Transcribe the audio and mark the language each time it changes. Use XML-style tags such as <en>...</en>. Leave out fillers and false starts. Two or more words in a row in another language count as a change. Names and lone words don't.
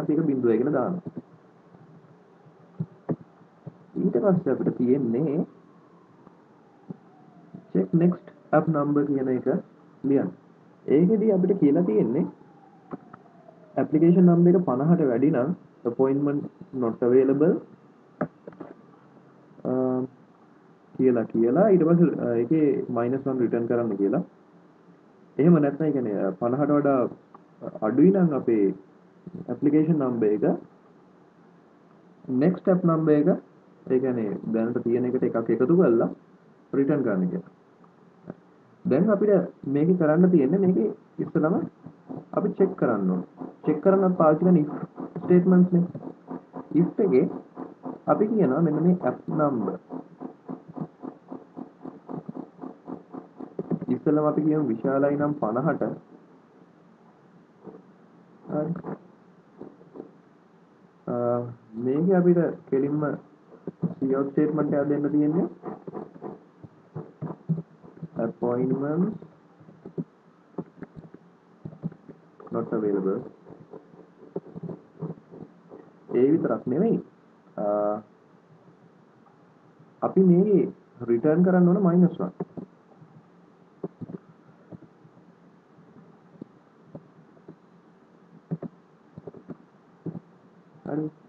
<si>අපි ඒක 0යි කියලා දානවා. ඊට පස්සේ අපිට තියෙන්නේ</si> <en>check next app number</en> <si>කියන එක ලියන්න. ඒකෙදී අපිට කියලා තියෙන්නේ</si> <en>application number</en> <si>එක 50ට වැඩි නම්</si> <en>appointment not available</en> <si>කියලා ඊට පස්සේ ඒකේ -1 රිටර්න් කරන්න කියලා. එහෙම නැත්නම් ඒ කියන්නේ 50ට වඩා අඩුයි නම් අපේ</si> <en>application number</en> <si>එක</si> <en>next app number</en> <si>එක ඒ කියන්නේ දැනට තියෙන එකට එකක් එකතු කරලා රිටර්න් කරන්න කියලා. දැන් අපිට මේක කරන්න තියෙන්නේ මේකේ ඉස්සෙල්ලාම අපි චෙක් කරන්න ඕන. චෙක් කරන්න පාවිච්චි කරන</si> <en>if statements</en> <si>නේ. if එකේ අපි කියනවා මෙන්න මේ</si> <en>app number.</en> <si>ඉස්සෙල්ලාම අපි කියමු විශාලයි නම් 50ට. හරි. මේකේ අපිට කෙලින්ම</si> <en>cout statement</en> <si>එකක් දෙන්න තියෙන්නේ.</si> <en>appointment not available.</en> <si>ඒ විතරක් නෙමෙයි. අපි මේ රිටර්න් කරන්න ඕන -1. හරි.</si>